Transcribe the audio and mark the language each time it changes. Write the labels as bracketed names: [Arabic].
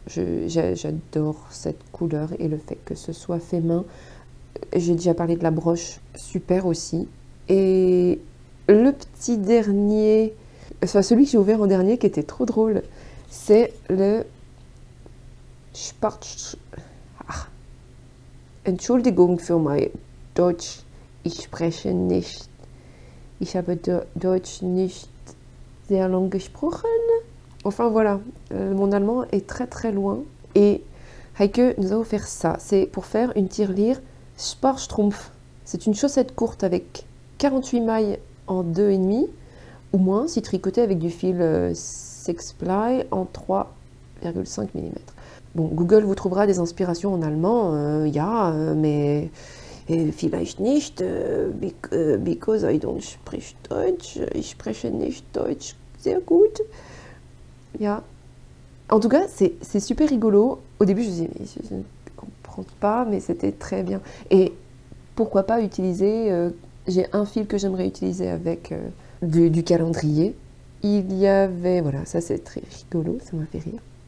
[French] J'adore cette couleur et le fait que ce soit fait main. J'ai déjà parlé de la broche, super aussi. Et le petit dernier, enfin, celui que j'ai ouvert en dernier qui était trop drôle, c'est le Spart... Ah. [German] Entschuldigung für mein Deutsch, ich spreche nicht. Ich habe Deutsch nicht sehr lang gesprochen. [French] Enfin voilà, mon allemand est très très loin. Et Heike nous a offert ça. C'est pour faire une tirelire Sparstrumpf. C'est une chaussette courte avec 48 mailles en 2,5 ou moins si tricotée avec du fil Sixply en 3,5 mm. Bon, Google vous trouvera des inspirations en allemand. [German] Mais vielleicht nicht, [English] because I don't [German] spreche Deutsch. Ich spreche nicht Deutsch sehr gut. Ja. [French] En tout cas, c'est super rigolo. Au début, je me disais, mais je ne comprends pas, mais c'était très bien. Et pourquoi pas utiliser... j'ai un fil que j'aimerais utiliser avec du calendrier. Il y avait... Voilà, ça c'est très rigolo, ça m'a fait rire.